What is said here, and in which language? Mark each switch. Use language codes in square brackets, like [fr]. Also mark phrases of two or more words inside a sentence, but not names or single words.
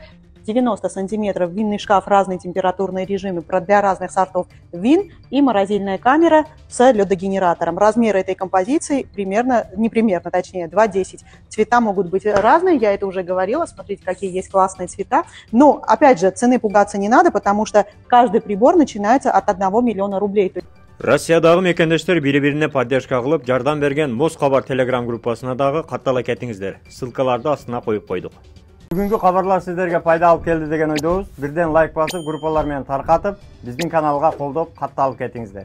[ru] 90 сантиметров, винный шкаф, разные температурные режимы для разных сортов вин и морозильная камера с ледогенератором. Размеры этой композиции точнее 2,10. Цвета могут быть разные, я это уже говорила, смотрите, какие есть классные цвета. Но, опять же, цены пугаться не надо, потому что каждый прибор начинается от 1 миллиона рублей. [ky] Россиядагы мекендештер бири-бирине поддержка кылып, жардам берген Москабар телеграм группасына дагы каттала кетиңиздер. Ссылкаларды астына коюп койдук. Бүгүнкү кабарлар сиздерге пайда алып келди деген ойдобуз. Бирден лайк басып, группалар менен таркатып, биздин каналга колдоп, катталып кетиңиздер.